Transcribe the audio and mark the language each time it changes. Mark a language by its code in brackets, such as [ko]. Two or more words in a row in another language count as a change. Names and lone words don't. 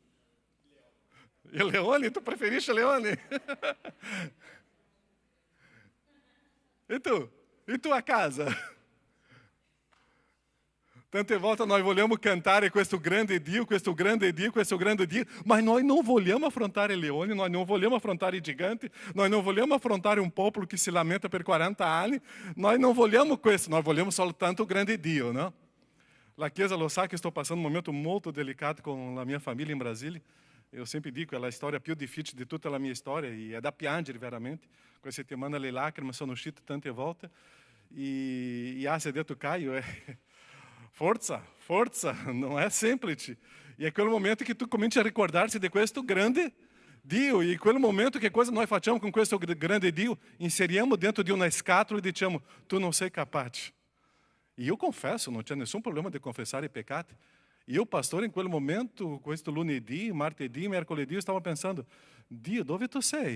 [it] I leoni? Tu preferisci leoni? E tu? E tu a casa? Tante volte nós vogliamo cantare questo grande Dio, questo grande Dio, questo grande Dio, [pt] mas nós não [it] vogliamo affrontare i leoni, [pt] nós não [it] vogliamo affrontare i giganti, [pt] nós não [it] vogliamo affrontare un popolo che si lamenta per 40 anni, [pt] nós não [it] vogliamo questo, nós vogliamo soltanto o grande Dio, no? La Chiesa lo sa che sto passando un momento molto delicato con la mia famiglia in Brasília. [pt] Eu sempre [it] dico, è la storia più difficile di tutta la mia storia e è da piangere veramente. Questa settimana le lacrime sono uscite tante volte e ha detto Caio, forza, [pt] não é [it] semplice. E è quel momento che tu cominci a ricordarsi di questo grande Dio. E quel momento che cosa noi facciamo con questo grande Dio? Inseriamo dentro di una scatola e diciamo, tu non sei capace. E io confesso, non c'è nessun problema di confessare i peccati. Io, pastore, in quel momento, questo lunedì, martedì, mercoledì, stavo pensando, Dio, dove tu sei?